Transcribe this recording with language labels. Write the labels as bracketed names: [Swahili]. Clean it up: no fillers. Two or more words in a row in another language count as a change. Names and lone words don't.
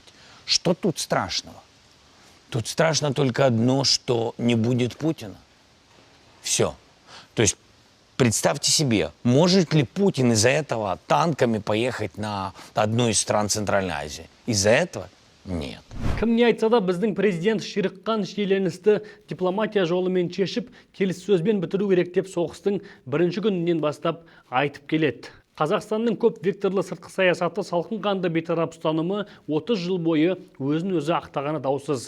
[Russian] Что тут страшного? Тут страшно только одно, что не будет Путина. Все. То есть представьте себе, может ли Путин из-за этого танками поехать на одну из стран Центральной Азии? Из-за этого? Нет. [Kazakh] Кім не айтса да біздің президент ширыққан шиеленісті дипломатия жолымен шешіп, келіссөзбен бітіру керек деп соғыстың бірінші күнінен бастап айтып келеді. Қазақстанның көп векторлы сыртқы саясаты салқын қанды бейтарап ұстанымы 30 жыл бойы өзін өзі ақтағаны даусыз.